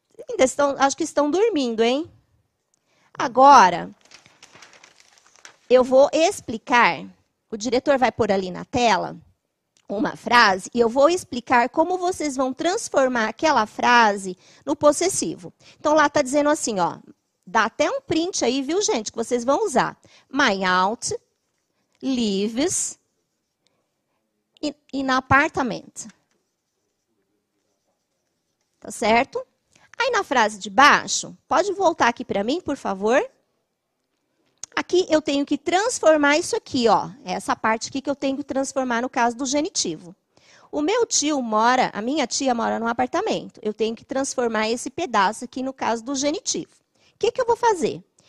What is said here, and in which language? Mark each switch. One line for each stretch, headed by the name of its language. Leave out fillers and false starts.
Portuguese: Ainda acho que estão dormindo, hein? Agora, eu vou explicar, o diretor vai pôr ali na tela uma frase e eu vou explicar como vocês vão transformar aquela frase no possessivo. Então, lá está dizendo assim, ó, dá até um print aí, viu, gente, que vocês vão usar.
English: My aunt lives in apartment.
Portuguese: Tá certo? Aí, na frase de baixo, pode voltar aqui para mim, por favor? Aqui eu tenho que transformar isso aqui, ó. Essa parte aqui que eu tenho que transformar no caso do genitivo. O meu tio a minha tia mora num apartamento. Eu tenho que transformar esse pedaço aqui no caso do genitivo. O que eu vou fazer?